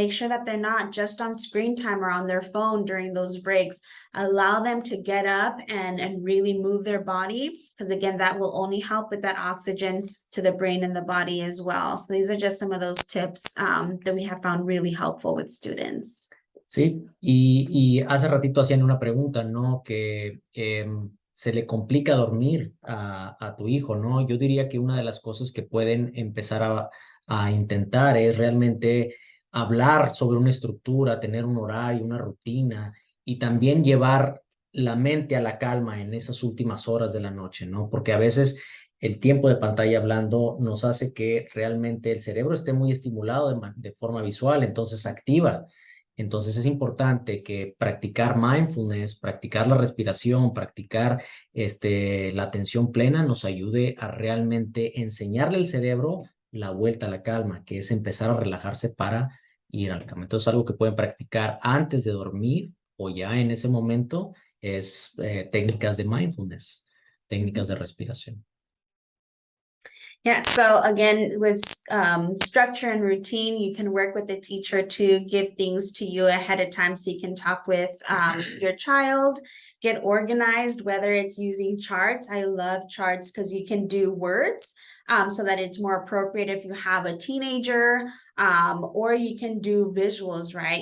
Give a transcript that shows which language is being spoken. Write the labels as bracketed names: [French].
[English] Make sure that they're not just on screen time or on their phone during those breaks. Allow them to get up and really move their body, because again, that will only help with that oxygen to the brain and the body as well. So these are just some of those tips that we have found really helpful with students. [Spanish] Sí, y hace ratito hacían una pregunta, ¿no? Que se le complica dormir a tu hijo, ¿no? Yo diría que una de las cosas que pueden empezar a intentar es realmente hablar sobre una estructura, tener un horario, una rutina y también llevar la mente a la calma en esas últimas horas de la noche, ¿no? Porque a veces el tiempo de pantalla hablando nos hace que realmente el cerebro esté muy estimulado de forma visual, entonces activa. Entonces es importante que practicar mindfulness, practicar la respiración, practicar la atención plena nos ayude a realmente enseñarle al cerebro la vuelta a la calma, que es empezar a relajarse para ir a la cama. Entonces algo que pueden practicar antes de dormir o ya en ese momento es técnicas de mindfulness, técnicas de respiración. [English] Yeah, so again, with structure and routine, you can work with the teacher to give things to you ahead of time so you can talk with your child, get organized, whether it's using charts. I love charts because you can do words so that it's more appropriate if you have a teenager, or you can do visuals, right?